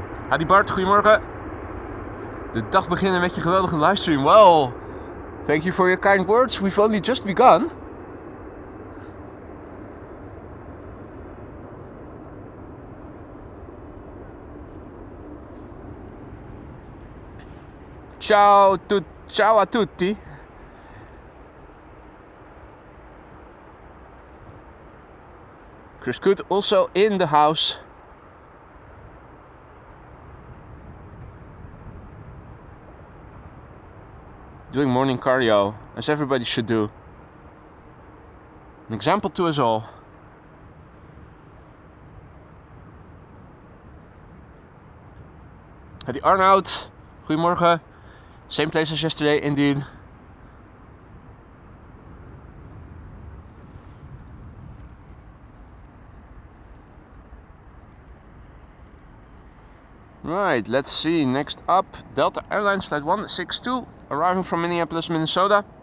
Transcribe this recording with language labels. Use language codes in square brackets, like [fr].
[nl] Adi Bart, goedemorgen. De dag beginnen met je geweldige livestream. Well, [en] Thank you for your kind words. We've only just begun. [it] Ciao a tutti. [en] Chris Good also in the house. Doing morning cardio, as everybody should do. An example to us all. [nl] The Arnoud, goedemorgen. [en] Same place as yesterday, indeed. Right, let's see. Next up, Delta Airlines Flight 162, arriving from Minneapolis, Minnesota.